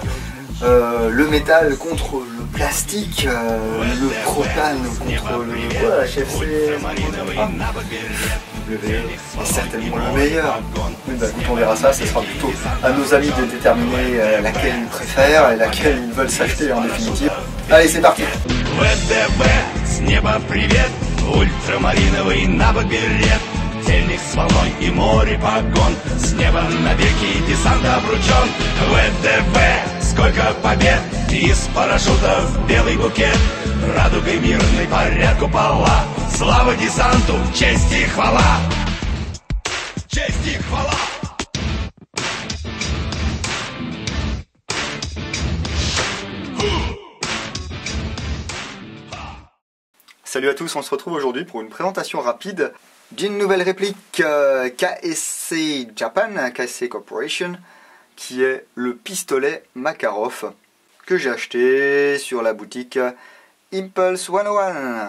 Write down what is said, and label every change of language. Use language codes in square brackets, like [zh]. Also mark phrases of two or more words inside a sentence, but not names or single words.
[fr] Le métal contre le plastique, le propane contre le... Voilà, HFC, W est certainement le meilleur. Mais bah, écoute, on verra ça, ce sera plutôt à nos amis de déterminer laquelle ils préfèrent et laquelle ils veulent s'acheter en définitive. Allez, c'est parti. [ru] ВДВ, с неба привет, ультрамариновый набок-берет, тельник с волной и море погон, с неба навеки десант обручен. ВДВ, сколько побед, из парашютов белый букет, радугой мирной парят купола, слава десанту, честь и хвала, честь и хвала. [fr] Salut à tous, on se retrouve aujourd'hui pour une présentation rapide d'une nouvelle réplique KSC Japan, KSC Corporation, qui est le pistolet Makarov que j'ai acheté sur la boutique Impulse 101.